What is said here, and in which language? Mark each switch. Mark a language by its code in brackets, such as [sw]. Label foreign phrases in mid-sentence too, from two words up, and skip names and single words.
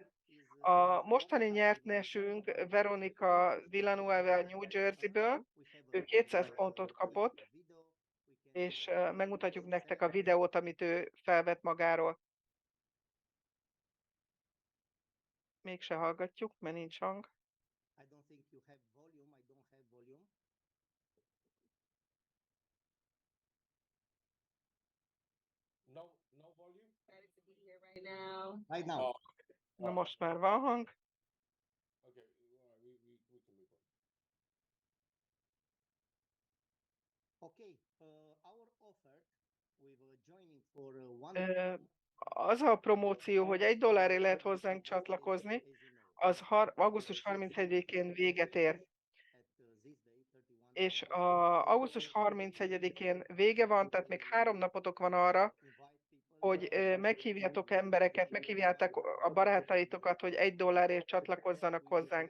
[hu] A mostani nyertesünk Veronika Villanueva New Jerseyből, ő 200 pontot kapott, és megmutatjuk nektek a videót, amit ő felvett magáról. Mégse hallgatjuk, mert nincs hang. [en] No volume? Right now. Right now. Oh, [hu] Na most már van hang. [en] okay. We can move on. Okay, our offer with joining for one [hu] Az a promóció, hogy $1 lehet hozzánk csatlakozni, az augusztus 31-én véget ér. És augusztus 31-én vége van, tehát még 3 napotok van arra, hogy meghívjátok embereket, meghívjátok a barátaitokat, hogy $1 csatlakozzanak hozzánk.